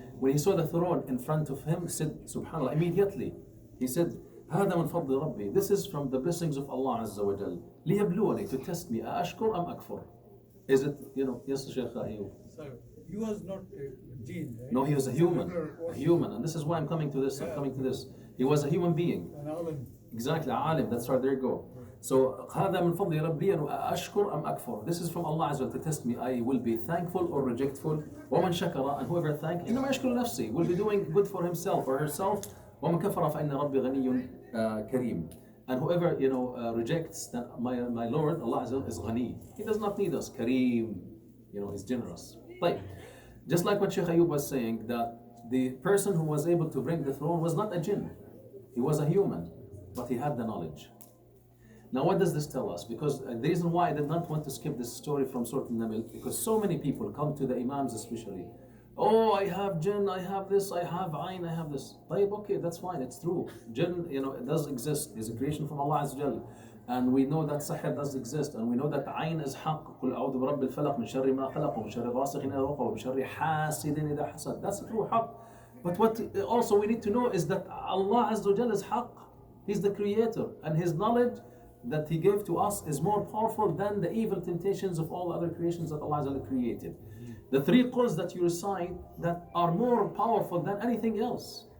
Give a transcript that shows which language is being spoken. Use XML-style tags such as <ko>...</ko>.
<en>When he saw the throne in front of him, he said, Subhanallah, immediately he said,</en> <ar>هذا من فضل ربي,</ar> <en>this is from the blessings of Allah Azza wa Jal.</en> <ar>ليبلوني,</ar> <en>to test me,</en> <ar>أأشكر أم أكفر.</ar> <en>Is it, yes, Shaykh Ayub? So he was not a jinn, right? No, he was a human, and this is why I'm coming to this. He was a human being. An alim. Exactly, alim. That's right. There you go.</en> <ar>So هذا من فضل ربي أشكر أم أكفر.</ar> <en>This is from Allah Azza wa Jal to test me. I will be thankful or rejectful.</en> <ar>ومن شكر,</ar> <en>and whoever thank,</en> <ar>إنما يشكر نفسه,</ar> <en>will be doing good for himself or herself.</en> <ar>ومن كفر فإن ربي غني كريم.</ar> <en>And whoever rejects, that my Lord Allah Azza wa Jal is ghani. He does not need us. Kareem, he's generous. Like, just like what Shaykh Ayub was saying, that the person who was able to bring the throne was not a jinn. He was a human, but he had the knowledge. Now what does this tell us? Because the reason why I did not want to skip this story from Surah Al-Naml, because so many people come to the Imams especially. Oh, I have jinn, I have this, I have ayn, I have this. Okay, that's fine, it's true. Jinn, it does exist. It's a creation from Allah Azza wa Jal. And we know that sihr does exist, and we know that ayn is haqq.</en> <ar>قل أعوذ برب الفلق من شر ما خلق ومن شر غاسق إذا وقب ومن شر حاسد إذا حسد.</ar> <en>That's a true haqq. But what also we need to know is that Allah Azza wa Jal is haqq. He's the creator, and His knowledge that He gave to us is more powerful than the evil temptations of all other creations that Allah Azza wa Jal created. The three quls that you recite that are more powerful than anything else.</en>